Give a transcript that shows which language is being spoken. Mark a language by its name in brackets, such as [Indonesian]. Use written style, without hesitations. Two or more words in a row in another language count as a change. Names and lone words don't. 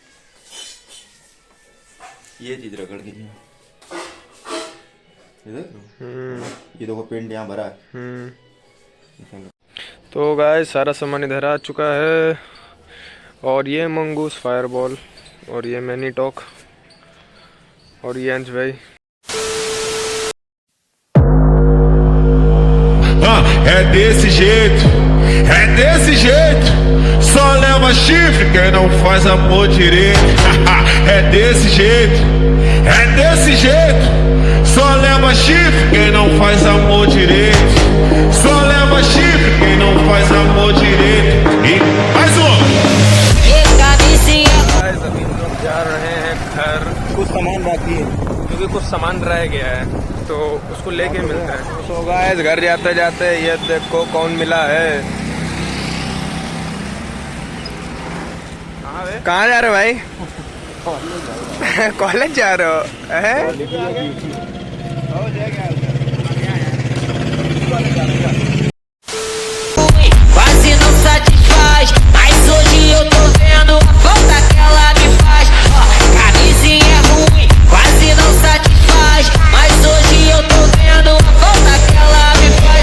[Hindi] ये चीज रगड़ गई है इधर। ये देखो पेंट यहाँ भरा है। तो गाइस सारा सामान इधर आ चुका है। और ये मंगूस फायरबॉल और ये मैनीटॉक और ये अंश भाई। [Portuguese] É desse jeito, é desse jeito. Só leva chifre quem não faz amor direito. É desse jeito, é desse jeito. Só leva chifre quem não faz amor direito. Só leva chifre quem não faz amor direito. E mais um. [Hindi] गाइस अभी हम लोग जा रहे हैं घर। कुछ सामान बाकी है क्योंकि कुछ सामान रह गया है तो उसको लेके मिलते हैं। तो गाइस घर जाते जाते ये देखो कौन मिला है। कहाँ जा रहे हो भाई? कॉलेज जा रहे हो हैं? [Portuguese] Quase não satisfaz, mas hoje eu tô vendo a falta que ela me faz. Ó, camisinha é ruim, quase não satisfaz, mas hoje eu tô vendo a falta que ela me faz.